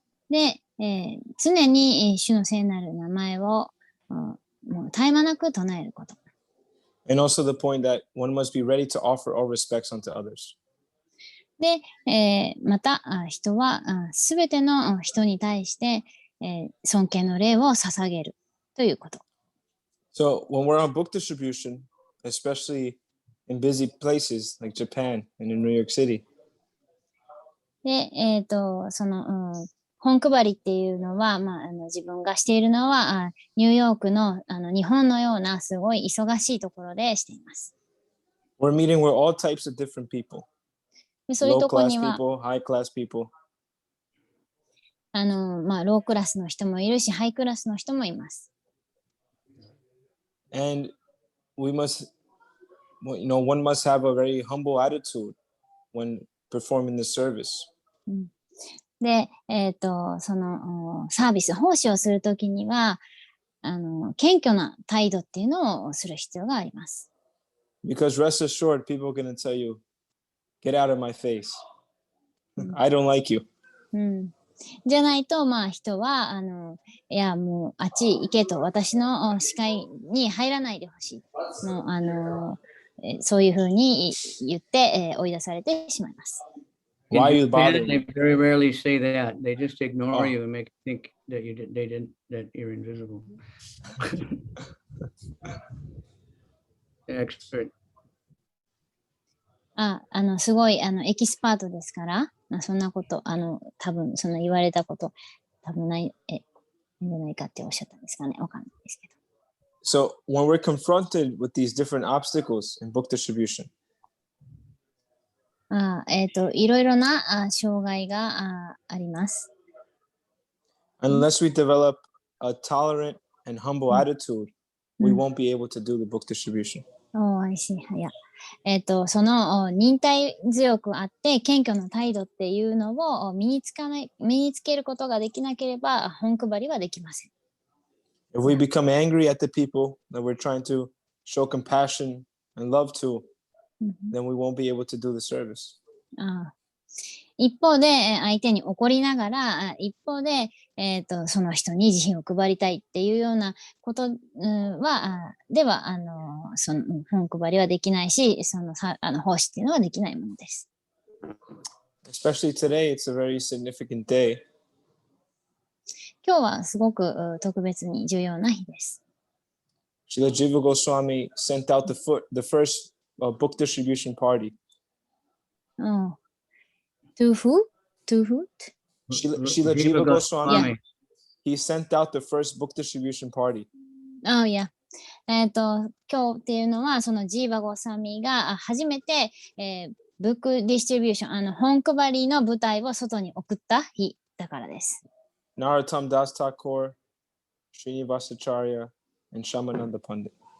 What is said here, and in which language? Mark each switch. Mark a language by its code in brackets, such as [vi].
[ja] で、常に主の聖なる名前をもう絶え間なく唱えること。 [en] And also the point that one must be ready to offer all respects unto others. [ja] で、また人はすべての人に対して、尊敬の礼を捧げるということ。 [en] So when we're on book distribution, especially in busy places like Japan and in New York City. [ja] で、その、本配りっていうのは、自分がしているのはニューヨークの、日本のようなすごい忙しいところでしています。 [en] We're meeting with all types of different people. [ja] でそういうところ [en] Low class [ja] には [en] people, high class people. [ja] ロークラスの人もいるし、ハイクラスの人もいます。 [en] And we must, one must have a very humble attitude when performing the service. [ja] で、そのサービス、奉仕をするときには、謙虚な態度っていうのをする必要があります。 [en] Because rest assured, people are going to tell you, get out of my face. I don't like you. [ja] じゃないと、人は、いや、もう、あっち行けと、私の視界に入らないでほしい。もう、そういうふうに言って、追い出されてしまいます。 [en] Why are you Japan, bothering they me? very rarely say that. They just ignore you and make you think that that you're invisible. Expert. [ja] すごい、エキスパートですから、そんなこと、多分、その言われたこと、多分ない、じゃないかっておっしゃったんですかね。わかんないですけど。 [en] So when we're confronted with these different obstacles in book distribution, [ja] いろいろな障害があります。 [en] unless we develop a tolerant and humble attitude, we won't be able to do the book distribution. I see. [ja] いや、その忍耐強くあって謙虚な態度っていうのを身につけることができなければ本配りはできません。 [en] If we become angry at the people that we're trying to show compassion and love to, then we won't be able to do the service. [ja] 一方で相手に怒りながら一方で、その人に慈悲を配りたいっていうようなことはその本配りはできないし、その奉仕っていうのはできないものです。 [en] Especially today, it's a very significant day. [ja] 今日はすごく特別に重要な日です。 [en] Srila Jiva Goswami sent out the first book distribution party. To who? Srila Jiva Goswami, he sent out the first book distribution party. [ja] いや。今日っていうのは、そのジーバゴサミが初めて、ブックディストリビューション、本配りの舞台を外に送った日だからです。 [en] Narottam Das Thakur, Srinivasacharya, and Shamananda Pandit.